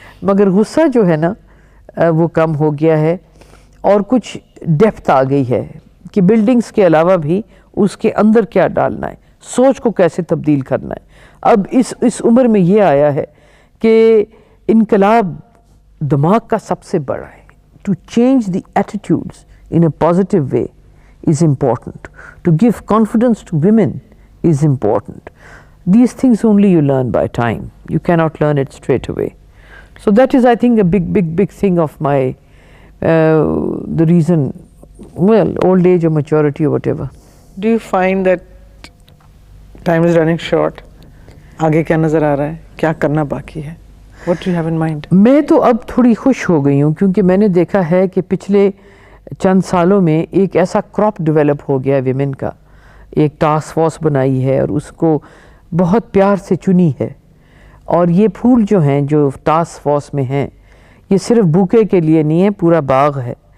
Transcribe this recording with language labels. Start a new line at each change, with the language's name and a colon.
Urdu: مگر غصہ جو ہے نا وہ کم ہو گیا ہے، اور کچھ ڈیپتھ آ گئی ہے کہ بلڈنگز کے علاوہ بھی اس کے اندر کیا ڈالنا ہے، سوچ کو کیسے تبدیل کرنا ہے. اب اس عمر میں یہ آیا ہے کہ انقلاب دماغ کا سب سے بڑا ہے.
English: To change the attitudes in a positive way is important. To give confidence to women is important. These things only you learn by time. You cannot learn it straight away. So that is, I think, a big thing of my, the reason, well, old age or maturity or whatever. Do you find that time is running short?
Urdu: آگے کیا نظر آ رہا ہے؟ کیا کرنا باقی ہے؟
English: What do you have in mind?
Urdu: میں تو اب تھوڑی خوش ہو گئی ہوں، کیونکہ میں نے دیکھا ہے کہ پچھلے چند سالوں میں ایک ایسا کراپ ڈیولپ ہو گیا ہے ویمن کا. ایک ٹاسک فورس بنائی ہے اور اس کو بہت پیار سے چنی ہے، اور یہ پھول جو ہیں جو ٹاسک فورس میں ہیں یہ صرف بوکے کے لیے نہیں ہے، پورا باغ ہے.